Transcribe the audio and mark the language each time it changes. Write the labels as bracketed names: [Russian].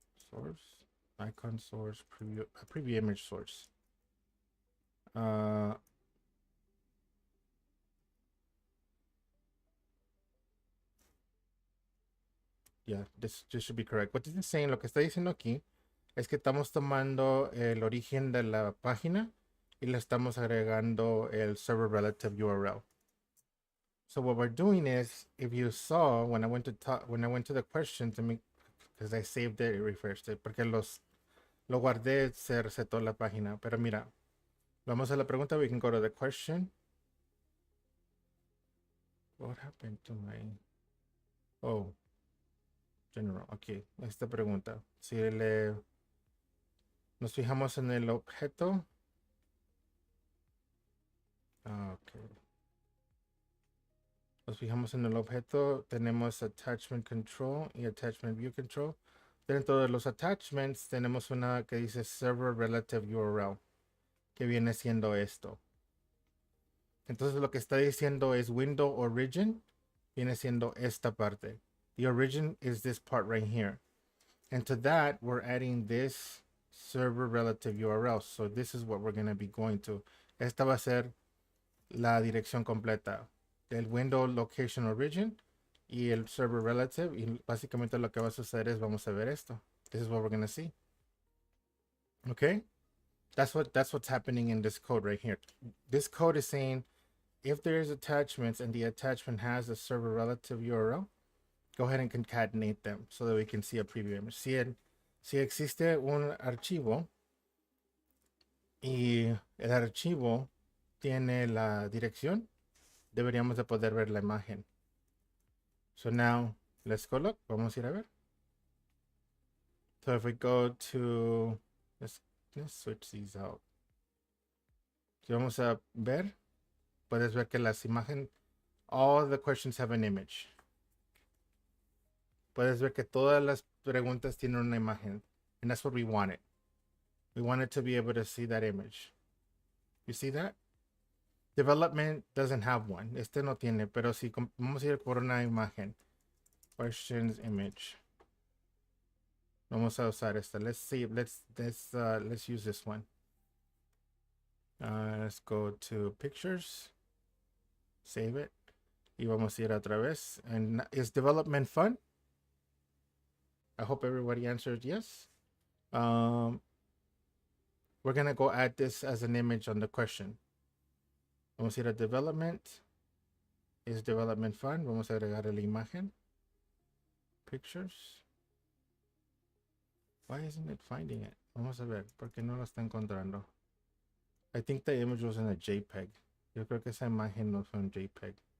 [English] Source, icon source, preview image source. Yeah, this should be correct. What this is saying, [Spanish] lo que está diciendo aquí es que estamos tomando el origen de la página y le estamos agregando el server relative URL. [English] So what we're doing is, if you saw when I went to the question to me, because I saved it, refreshed it, [Spanish] porque lo guardé, se resetó la página. Pero mira, vamos a la pregunta. [English] We can go to the question. What happened to my? Oh, general. [Spanish] Okay, esta pregunta. Si nos fijamos en el objeto. [English] Okay. [Spanish] Nos fijamos en el objeto. Tenemos attachment control y attachment view control. Dentro de los attachments tenemos una que dice server relative URL, que viene siendo esto. Entonces lo que está diciendo es window origin, viene siendo esta parte. [English] The origin is this part right here. And to that, we're adding this server relative URL. So this is what we're going to be going to. [Spanish] Esta va a ser la dirección completa del window location origin y el server relative. Y básicamente lo que va a suceder es, vamos a ver esto. [English] This is what we're going to see. Okay? That's what's happening in this code right here. This code is saying, if there is attachments and the attachment has a server relative URL, go ahead and concatenate them so that we can see a preview image. [Spanish] Si existe un archivo y el archivo tiene la dirección, deberíamos de poder ver la imagen. [English] So now, let's go look. [Spanish] Vamos a ir a ver. [English] So if we go to, let's switch these out. [Spanish] Si vamos a ver, puedes ver que las imágenes, [English] all the questions have an image. [Spanish] Puedes ver que todas las preguntas tienen una imagen. [English] And that's what we wanted. We wanted to be able to see that image. You see that? Development doesn't have one. [Spanish] Este no tiene, pero si vamos a ir por una imagen. [English] Questions image. [Spanish] Vamos a usar esta. [English] Let's see. Let's use this one. Let's go to pictures. Save it. [Spanish] Y vamos a ir otra vez. [English] And is development fun? I hope everybody answered yes. We're gonna go add this as an image on the question. [Spanish] Vamos a ir a development. Is development fun? Vamos a agregar la imagen. Pictures. [English] Why isn't it finding it? [Spanish] Vamos a ver, porque no lo está encontrando. [English] I think the image was in a JPEG. [Spanish] Yo creo que esa imagen no fue un JPEG.